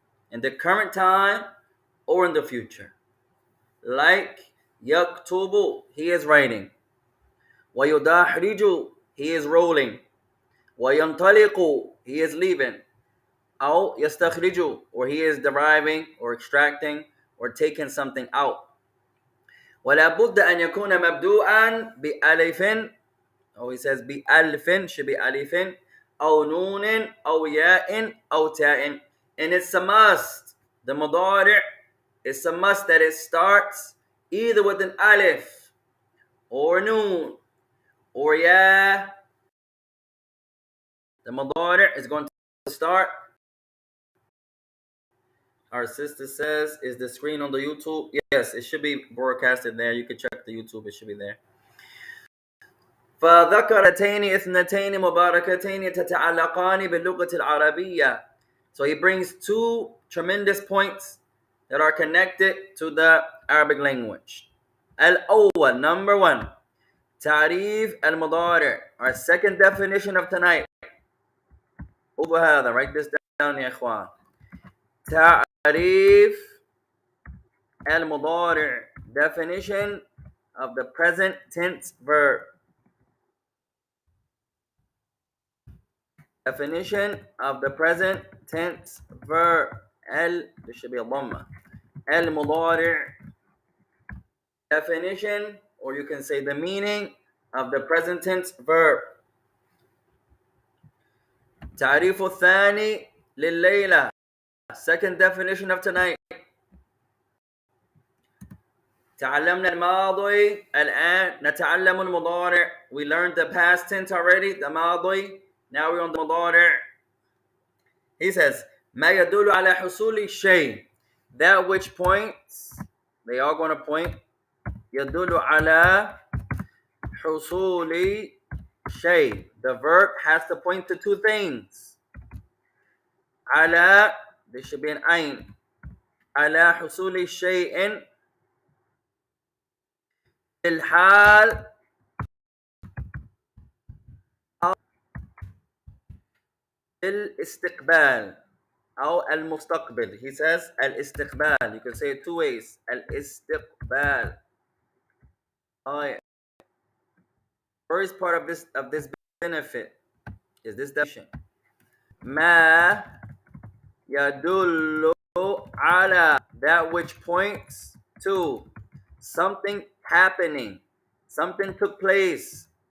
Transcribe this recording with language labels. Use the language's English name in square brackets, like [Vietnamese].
[English] In the current time or in the future. Like yaktubu, he is writing. وَيُدَحْرِجُ, he is rolling. وَيَنْطَلِقُ, he is leaving. [Arabic] أو يستخرج, [English] or he is deriving or extracting or taking something out. [Arabic] ولا بد أن يكون مبدوءا بألف, [English] or he says [Arabic] بألف, [English] should be [Arabic] ألف أو نون أو ياء أو تاء. [English] And it's a must. The مضارع, it's a must that it starts either with an alif or noon or ya. The مضارع is going to start. Our sister says, is the screen on the YouTube? Yes, it should be broadcasted there. You can check the YouTube, it should be there. [Arabic] فذكرتين اثنتين مباركتين تتعلقان باللغة العربية. [English] So he brings two tremendous points that are connected to the Arabic language. [Arabic] الأول, [English] number one, [Arabic] تعريف المضارع. [English] Our second definition of tonight. [Arabic] وبهذا, [English] write this down [Arabic] يا إخوان. تعريف المضارع, [English] definition of the present tense verb. Definition of the present tense verb. There should be a dhamma. المضارع. Definition, or you can say the meaning of the present tense verb. [Arabic] تعريف الثاني لليلة. [English] Second definition of tonight. [Arabic] تعلمنا الماضي. الآن نتعلم المضارع. [English] We learned the past tense already, the ماضي. Now we're on the مضارع. He says, [Arabic] ما يدل على حصول الشيء. [English] That which points, they are going to point. [Arabic] يدل على حصول شيء. [English] The verb has to point to two things. على, there should be an ayn. [Arabic] على حصول شيء الحال أو الاستقبال أو المستقبل. [English] He says الاستقبال. You can say it two ways. الاستقبال. First part of this benefit is this definition. [Arabic] ما يدل على, [English] that which points to something happening, something took place